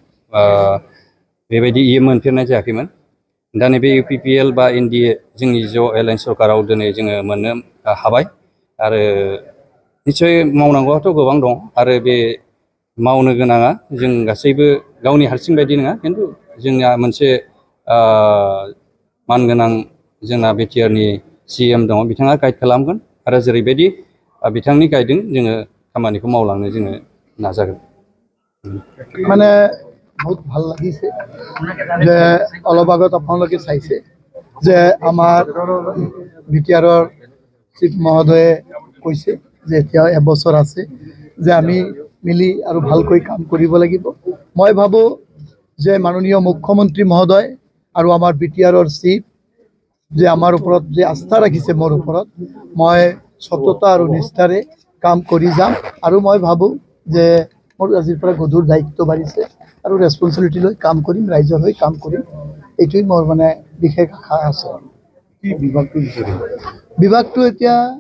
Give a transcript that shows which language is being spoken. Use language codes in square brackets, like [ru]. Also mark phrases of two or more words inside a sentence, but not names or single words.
[brx] बेबायदि इएम मोनफेरनाय जायाखैमोन दा नैबे इउपिपिएल बा एनडिए जोंनि ज' एलायन्स सरकाराव दिनै जोङो मोननो हाबाय आरो निश्चय मावनांगौआथ' गोबां दं आरो बे मावनो गोनाङा जों गासैबो गावनि हारसिं बायदि नङा खिन्थु जोंना मोनसे मानगोनां जोंना बिटिआरनि सीएम दङ बिथाङा गाइड खालामगोन आरो जेरैबायदि बिथांनि गाइडजों जोङो खामानिखौ मावलांनो जोङो नाजागोन [as] মানে বহুত ভাল লাগিছে যে অলপ আগত আপোনালোকে চাইছে যে আমাৰ বিটিআৰৰ চিফ মহোদয়ে কৈছে যে এতিয়া এবছৰ আছে যে আমি মিলি আৰু ভালকৈ কাম কৰিব লাগিব মই ভাবো যে মাননীয় মুখ্যমন্ত্ৰী মহোদয় আৰু আমাৰ বিটিআৰৰ চিফ যে আমাৰ ওপৰত যে আস্থা ৰাখিছে মোৰ ওপৰত মই সততা আৰু নিষ্ঠাৰে কাম কৰি যাম আৰু মই ভাবো যে মোৰ আজিৰ পৰা গধুৰ দায়িত্ব বাঢ়িছে আৰু ৰেছপন্সিবিলিটি লৈ কাম কৰিম ৰাইজৰ হৈ কাম কৰিম এইটোই মোৰ মানে বিশেষ আশা আছে কি বিভাগটো এতিয়া